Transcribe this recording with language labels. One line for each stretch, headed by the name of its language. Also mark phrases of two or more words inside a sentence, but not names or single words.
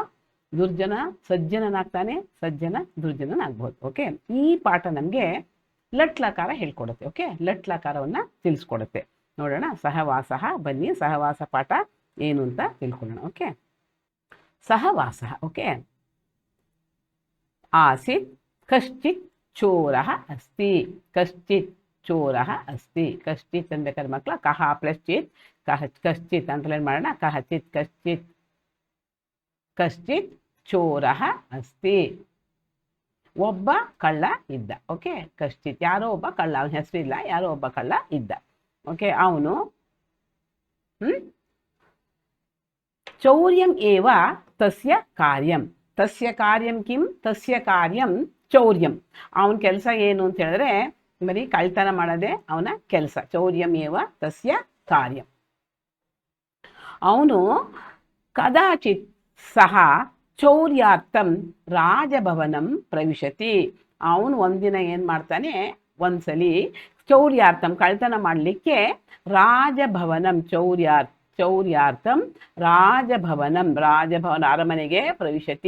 Kannada: ದುರ್ಜನ ಸಜ್ಜನನಾಗ್ತಾನೆ, ಸಜ್ಜನ ದುರ್ಜನನಾಗ್ಬೋದು. ಓಕೆ, ಈ ಪಾಠ ನಮಗೆ ಲಟ್ಲಕಾರ ಹೇಳ್ಕೊಡುತ್ತೆ. ಓಕೆ, ಲಟ್ಲಕಾರವನ್ನು ತಿಳಿಸ್ಕೊಡುತ್ತೆ. ನೋಡೋಣ ಸಹವಾಸ. ಬನ್ನಿ, ಸಹವಾಸ ಪಾಠ ಏನು ಅಂತ ತಿಳ್ಕೊಳ್ಳೋಣ. ಓಕೆ, ಸಹವಾಸ.
Sanskrit: ಓಕೆ, ಆಸಿತ್ ಕಶ್ಚಿತ್ ಚೋರಃ ಅಸ್ತಿ. ಕಶ್ಚಿತ್ ಚೋರಃ ಅಸ್ತಿ.
Kannada: ಕಶ್ಚಿತ್ ಅನ್ಬೇಕಾದ್ರೆ ಮಕ್ಕಳ ಕಹ ಪ್ಲಸ್ ಚಿತ್, ಕಶ್ಚಿತ್ ಅಂತಲೇ ಮಾಡೋಣ.
Sanskrit: ಕಹಚಿತ್ ಕಶ್ಚಿತ್. ಕಶ್ಚಿತ್ ಚೋರಃ ಅಸ್ತಿ.
Kannada: ಒಬ್ಬ ಕಳ್ಳ ಇದ್ದ. ಓಕೆ, ಕಶ್ಚಿತ್ ಯಾರೋ ಒಬ್ಬ ಕಳ್ಳ, ಅವನ ಹೆಸರಿಲ್ಲ, ಯಾರೋ ಒಬ್ಬ ಕಳ್ಳ ಇದ್ದ.
Sanskrit: ಓಕೆ, ಅವನು ಚೌರ್ಯಂ ಏವ ತಸ್ಯ ಕಾರ್ಯಂ. ತಸ್ಯ ಕಾರ್ಯಂ ಕಿಂ? ತಸ್ಯ ಕಾರ್ಯಂ ಚೌರ್ಯಂ.
Kannada: ಅವನ ಕೆಲಸ ಏನು ಅಂತ ಹೇಳಿದ್ರೆ ಬರೀ ಕಳ್ತನ ಮಾಡೋದೇ ಅವನ ಕೆಲಸ.
Sanskrit: ಚೌರ್ಯಂ ಏವ ತಸ್ಯ ಕಾರ್ಯಂ. ಅವನು ಕದಾಚಿತ್ ಸಹ ಚೌರ್ಯಾರ್ಥಂ ರಾಜಭವನಂ ಪ್ರವಿಶತಿ.
Kannada: ಅವನು ಒಂದಿನ ಏನು ಮಾಡ್ತಾನೆ, ಒಂದ್ಸಲಿ ಚೌರ್ಯಾರ್ಥಂ ಕಳ್ತನ ಮಾಡಲಿಕ್ಕೆ
Sanskrit: ರಾಜಭವನಂ ಚೌರ್ಯಾರ್ಥಂ
Kannada: ರಾಜಭವನ ಅರಮನೆಗೆ ಪ್ರವಿಶತಿ.